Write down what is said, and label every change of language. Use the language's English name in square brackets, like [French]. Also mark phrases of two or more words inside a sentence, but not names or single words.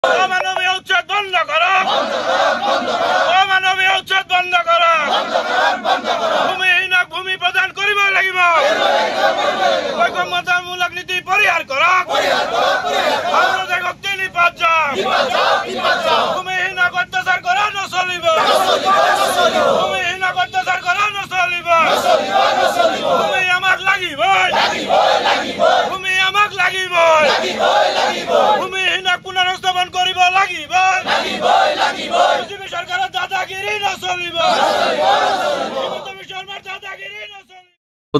[Assamese] অমানবীয় উচ্ছেদ বন্ধ করো, অমানবীয় উচ্ছেদ বন্ধ করো, ভূমিহীনক ভূমি প্রদান করিব লাগিব, বৈষম্যতামূলক নীতি পরিহার করো, ভূমিহীনক অত্যাচার করা নচলিব, ভূমিহীনক অত্যাচার করা নচলিব, ভূমি আমাক লাগিবই, ভূমি আমাক লাগিবই, ভূমিহীনক পুনৰুস্থাপন কৰিব লাগিব, বিজেপি চৰকাৰৰ দাদাগিৰি নচলিব, দাদাগিৰি নচলিব।